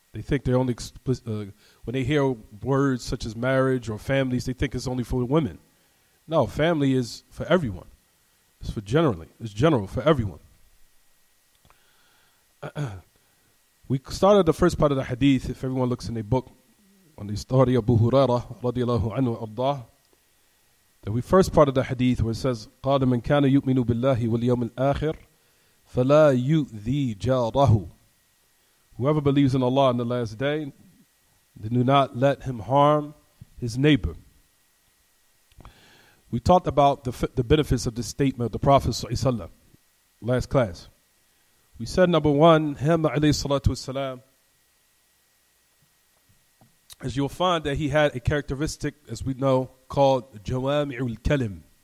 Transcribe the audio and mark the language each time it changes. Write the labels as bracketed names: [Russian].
[English] They think they're only when they hear words such as marriage or families, they think it's only for women. No, family is for everyone. It's general for everyone. We started the first part of the hadith, if everyone looks in a book, on the story of Abu Hurairah radiallahu anhu ardah. The first part of the hadith where it says, [Arabic] قَالَ مَنْ كَانَ يُؤْمِنُ بِاللَّهِ وَالْيَوْمِ الْآخِرِ فَلَا يُؤْذِي جَارَهُ. [English] Whoever believes in Allah on the last day, then do not let him harm his neighbor. We talked about the benefits of this statement of the Prophet ﷺ last class. We said, number one, him alayhi salatu wasalam, as you'll find that he had a characteristic, as we know, called Jawami' al-Kalim.